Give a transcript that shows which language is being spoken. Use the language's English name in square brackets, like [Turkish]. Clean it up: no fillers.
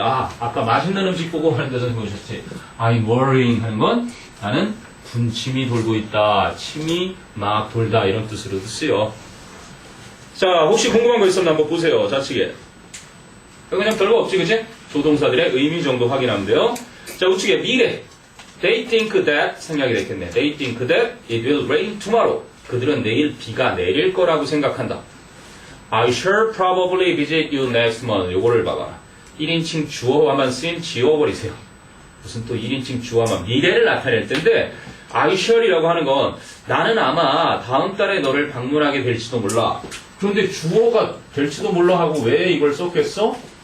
[Korean] 아까 맛있는 음식 보고 하는 데서 보셨지. [English] I'm worrying [Korean] 하는 건 나는 분침이 돌고 있다. 침이 막 돌다 이런 뜻으로도 쓰여. 자 혹시 궁금한 거 있었나 한번 보세요. 좌측에. 그냥 별거 없지 그치? 조동사들의 의미 정도 확인하면 돼요. 자 우측에 미래. [English] They think that [Korean] 생략이 됐겠네. [English] They think that it will rain tomorrow. [Korean] 그들은 내일 비가 내릴 거라고 생각한다. [English] I shall probably visit you next month. [Korean] 요거를 봐봐. 1인칭 주어와만 쓰인 지워버리세요. 무슨 또 1인칭 주어만 미래를 나타낼 텐데 [English] I shall [Korean] 이라고 하는 건 나는 아마 다음 달에 너를 방문하게 될지도 몰라. 그런데 주어가 될지도 몰라 하고 왜 이걸 썼겠어?